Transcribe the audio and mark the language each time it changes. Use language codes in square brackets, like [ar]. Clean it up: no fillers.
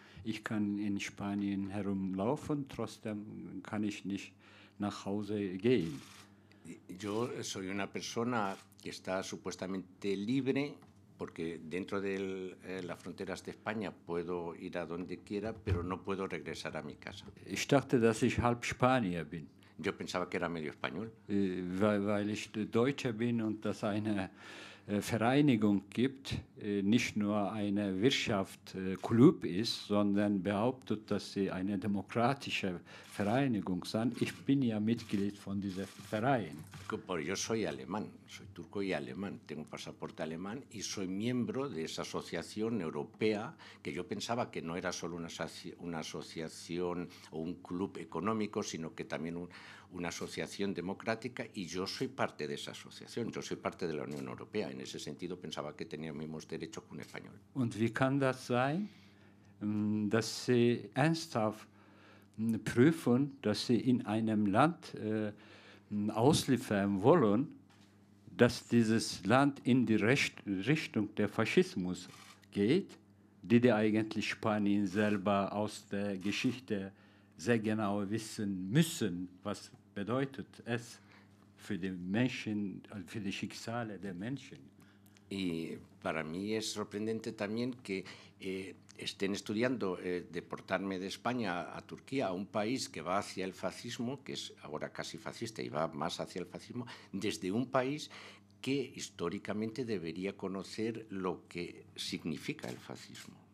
[de] Ich kann in Spanien herumlaufen, trotzdem kann ich nicht nach Hause gehen. [es] Yo soy una persona que está supuestamente libre porque dentro de las fronteras de España puedo ir a donde quiera, pero no puedo regresar a mi casa. [de] Ich dachte, dass ich halb Spanier bin. [es] Yo pensaba que era medio español. [de] Weil ich Deutscher bin und das eine Vereinigung gibt, nicht nur eine Wirtschaftsklub ist, sondern behauptet, dass sie eine demokratische Vereinigung sind. Ich bin ja Mitglied von diesem Verein. [es] Yo soy alemán, soy turco y alemán, tengo un pasaporte alemán y soy miembro de esa asociación europea que yo pensaba que no era solo una asociación o un club económico, sino que también una asociación democrática, y yo soy parte de esa asociación, yo soy parte de la Unión Europea. En ese sentido pensaba que tenía los mismos derechos que un español. [de] Und wie kann das sein, dass Sie ernsthaft prüfen, dass Sie in einem Land ausliefern wollen, dass dieses Land in die Richtung der Faschismus geht, die eigentlich Spanien selber aus der Geschichte sehr genau wissen müssen, was bedeutet es für die Menschen, für die Schicksale der Menschen. [es] Y para mí es sorprendente también que estén estudiando deportarme de España a Turquía, a un país que va hacia el fascismo, que es ahora casi fascista y va más hacia el fascismo, desde un país que históricamente debería conocer lo que significa el fascismo.